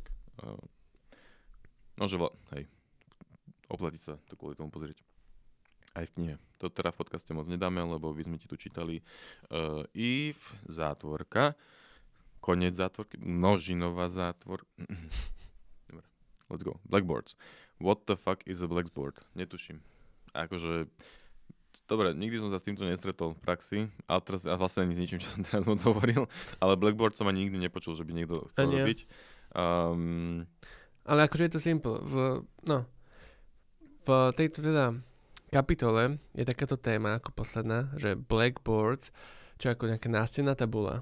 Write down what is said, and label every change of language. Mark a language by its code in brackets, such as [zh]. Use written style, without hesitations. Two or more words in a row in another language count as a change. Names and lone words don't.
[sk] No, že hej, oplatí sa to kvôli tomu pozrieť. Aj v knihe. To teda v podcaste moc nedáme, lebo by sme ti tu čítali if, zátvorka, koniec zátvorky, množinová zátvorka. Dobre, [en] let's go. Blackboards. What the fuck is a blackboard? [sk] Netuším. Akože, dobre, nikdy som sa s týmto nestretol v praxi, ale teraz vlastne ani s ničím, čo som teraz moc hovoril, ale blackboard som ani nikdy nepočul, že by niekto chcel robiť. Ale akože je to simple. V tejto teda kapitole je takáto téma ako posledná, že blackboards, čo ako nejaká nástenná tabula.